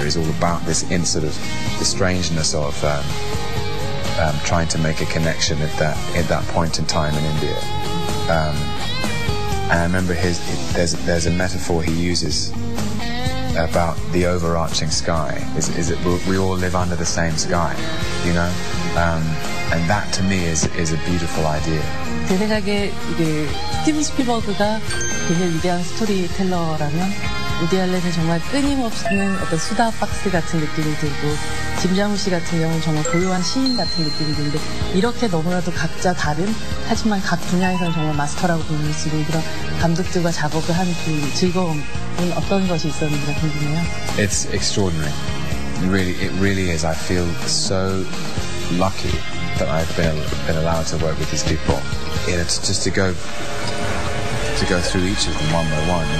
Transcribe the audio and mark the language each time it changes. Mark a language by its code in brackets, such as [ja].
[en] Is all about this sort of the strangeness of trying to make a connection at that point in time in India. And I remember there's a metaphor he uses about the overarching sky. Is that we all live under the same sky, and that to me is a beautiful idea. [ko] 제 생각에 스티븐 스필버그가 굉장히 위대한 스토리텔러라면 우디 알렌은 정말 끊임없는 어떤 수다 박스 같은 느낌이 들고 짐장훈 씨 같은 경우는 정말 고요한 시인 같은 느낌이 드는데 이렇게 너무나도 각자 다른 하지만 각 분야에서는 정말 마스터라고 불릴 수 있는 그런 감독들과 작업을 한 그 즐거움은 어떤 것이 있었는지가 궁금해요. [en] It's extraordinary. It really is. I feel so lucky that I've been allowed to work with these people. just to go through each of them one by one.